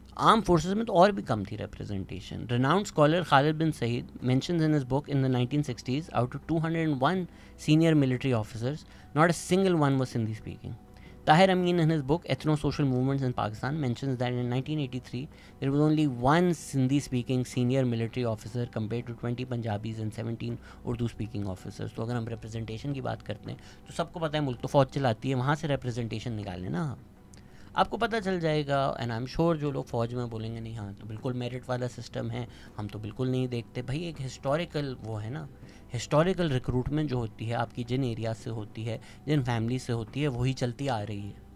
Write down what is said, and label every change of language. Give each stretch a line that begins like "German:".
Urdu: عام فورسز میں تو اور بھی کم تھی representation.
English: Renowned scholar Khalid bin Saeed mentions in his book in the 1960s out of 201 senior military officers, not a single one was Sindhi speaking. Tahir Amin, in his book Ethno-Social Movements in Pakistan, mentions that in 1983 there was only one Sindhi-speaking senior military officer compared to 20 Punjabis and 17 Urdu-speaking officers.
Urdu: تو اگر ہم representation کی بات کرتے ہیں تو سب کو پتہ ہے ملک تو فوج چلاتی ہے, وہاں سے ریپرزنٹیشن نکالیں نا آپ کو پتہ چل جائے گا.
English: and I am sure
Urdu: جو لوگ فوج میں بولیں گے نہیں ہاں تو بالکل میرٹ والا سسٹم ہے, ہم تو بالکل نہیں دیکھتے. بھائی ایک ہسٹوریکل وہ ہے نا, ہسٹوریکل ریکروٹمنٹ جو ہوتی ہے آپ کی جن ایریا سے ہوتی ہے, جن فیملی سے ہوتی ہے, وہی چلتی آ رہی ہے.